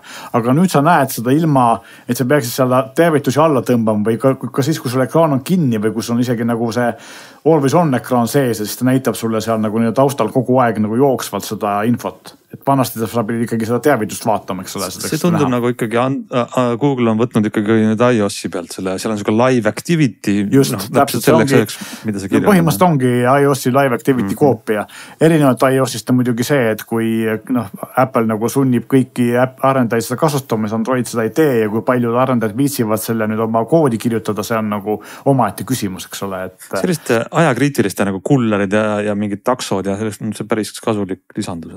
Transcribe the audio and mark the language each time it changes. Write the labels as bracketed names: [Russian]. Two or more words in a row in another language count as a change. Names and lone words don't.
[Estonian] Aga nüüd sa näed seda ilma, et sa peaksid seda teavitusi alla tõmbama või ka siis, kui sul ekraan on kinni või kus on isegi nagu see [English] always on [Estonian] ekraan sees ja siis ta näitab sulle seal nagu taustal kogu aeg nagu jooksvalt seda infot. Et vanasti sa pidid ikkagi seda teavitust vaatama, eks ole. See tundub nagu ikkagi, Google on võtnud ikkagi nüüd iOS-i pealt selle, seal on selline [English] live activity. [Estonian] Just, täpselt selleks, mida see kirja. Põhimõtteliselt ongi iOS-i [English] live activity [Estonian] koopia. Erinevalt iOS-ist on muidugi see, et kui Apple nagu sunnib kõiki arendajaid seda kasutama, siis Android seda ei tee ja kui paljud arendajad viitsivad selle nüüd oma koodi kirjutada, see on nagu omaette küsimus, eks ole. Sellist ajakriitiliste nagu kullerid ja mingid taksod ja sellest on see päris kasulik lisandus.